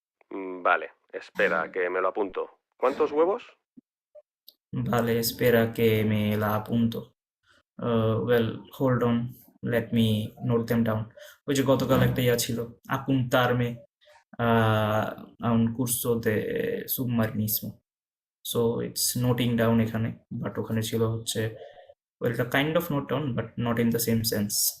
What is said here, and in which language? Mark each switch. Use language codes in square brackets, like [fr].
[es] Vale, espera, que me lo apunto. ¿Cuántos huevos? Vale, espera que me la apunto. [en] Well, hold on, let me note them down. [bn] ওই যে গতকাল একটা ইয়া ছিল [es] apuntarme a un curso de submarinismo. [en] So it's noting down [bn] এখানে, [en] but [bn] ওখানে ছিল হচ্ছে [en] well, [bn] এটা [en] kind of note down, but not in the same sense.